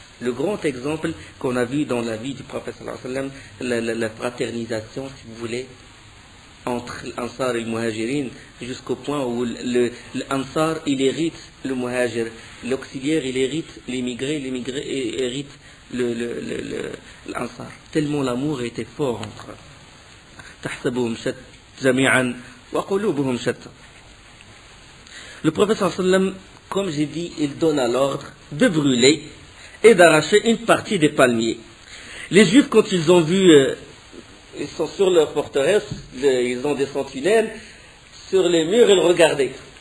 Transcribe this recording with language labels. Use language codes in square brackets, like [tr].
[fr] Le grand exemple qu'on a vu dans la vie du prophète sallallahu alayhi wa sallam, la fraternisation, si vous voulez, entre l'Ansar et le Muhajirin, jusqu'au point où l'Ansar, il hérite le Muhajir, l'auxiliaire, il hérite l'immigré, l'immigré hérite l'Ansar. Tellement l'amour était fort entre eux. [ar] تحسبهم جميعا وقلوبهم شتى. [fr] Le prophète sallallahu alayhi wa sallam, comme j'ai dit, il donne l'ordre de brûler et d'arracher une partie des palmiers. Les Juifs, quand ils ont vu, ils sont sur leur forteresse, ils ont des sentinelles, sur les murs, ils regardaient.